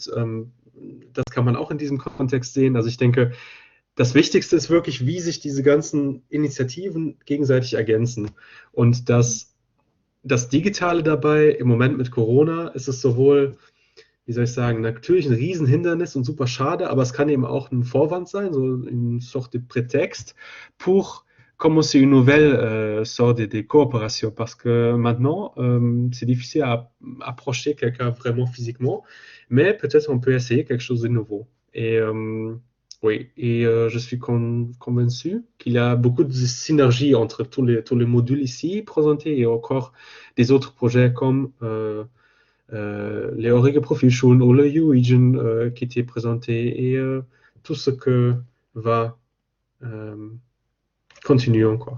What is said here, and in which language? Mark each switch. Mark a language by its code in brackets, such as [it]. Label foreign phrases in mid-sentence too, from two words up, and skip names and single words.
[de] Das kann man auch in diesem Kontext sehen. Also ich denke, das Wichtigste ist wirklich, wie sich diese ganzen Initiativen gegenseitig ergänzen. Und das Digitale dabei, im Moment mit Corona, ist es sowohl, wie soll ich sagen, natürlich ein Riesenhindernis und super schade, aber es kann eben auch ein Vorwand sein, so [fr] une sorte de prétexte pour commencer une nouvelle sorte de coopération, parce que maintenant, c'est difficile à approcher quelqu'un vraiment physiquement, mais peut-être on peut essayer quelque chose de nouveau. Et oui, et je suis convaincu qu'il y a beaucoup de synergie entre tous les modules ici présentés et encore des autres projets comme les Eurige Profilschulen ou le U-Region qui étaient présentés et tout ce que va continuer encore.